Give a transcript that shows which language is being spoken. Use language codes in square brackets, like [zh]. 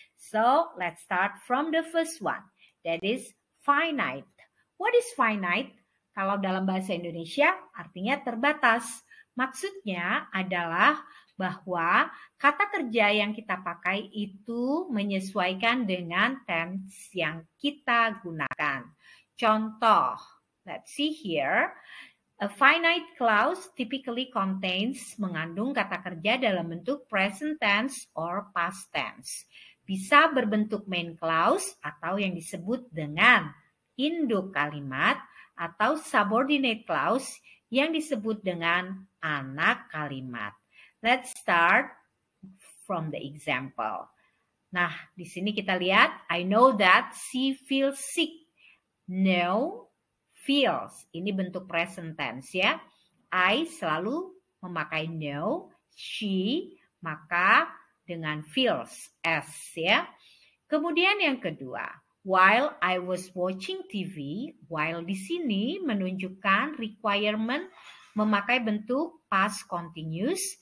[en] So, let's start from the first one. That is finite. What is finite? [id] Kalau dalam bahasa Indonesia, artinya terbatas. Maksudnya adalah bahwa kata kerja yang kita pakai itu menyesuaikan dengan tense yang kita gunakan. [en] Contoh, let's see here. A finite clause typically contains [id] mengandung kata kerja dalam bentuk [en] present tense or past tense. [id] Bisa berbentuk main clause atau yang disebut dengan induk kalimat atau subordinate clause yang disebut dengan anak kalimat. [en] Let's start from the example. [id] Nah, di sini kita lihat, [en] I know that she feels sick. [id] Know, feels. Ini bentuk present tense ya. I selalu memakai know, she, maka dengan feels, s ya. Kemudian yang kedua, [en] while I was watching TV, [id] while di sini menunjukkan requirement memakai bentuk past continuous.